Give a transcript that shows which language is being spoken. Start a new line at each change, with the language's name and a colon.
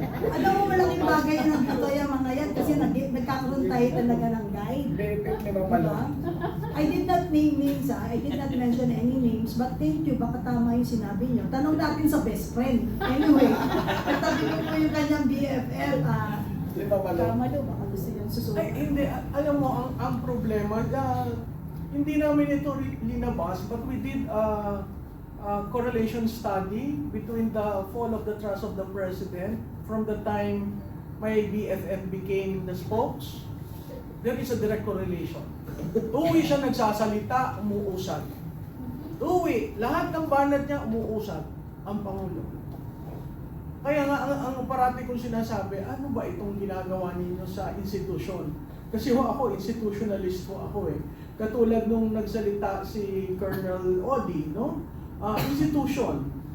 Filipino: Alam mo, malaking bagay na nandito yung mga yan kasi nagkakaroon tayo talaga ng guide. Diba?
English: I did not name names, I did not mention any names, but thank you,
Filipino: baka tama yung sinabi nyo. Tanong natin sa best friend. Anyway, katabi ko po yung kanyang BFL, Kamalo, baka gusto yun susunod. Ay, hindi. Alam mo, ang problema, hindi namin ito linabas,
English: but we did a correlation study between the fall of the trust of the president from the time my BFF became the spokes. There is a direct correlation.
Filipino: Tuwi siya nagsasalita, umuusad. Tuwi, lahat ng banat niya umuusad ang Pangulo. Kaya nga, ang parati kong sinasabi, ano ba itong ginagawa ninyo sa institusyon? Kasi ako, institutionalist po ako eh. Katulad nung nagsalita si Colonel Odi, no? Institution.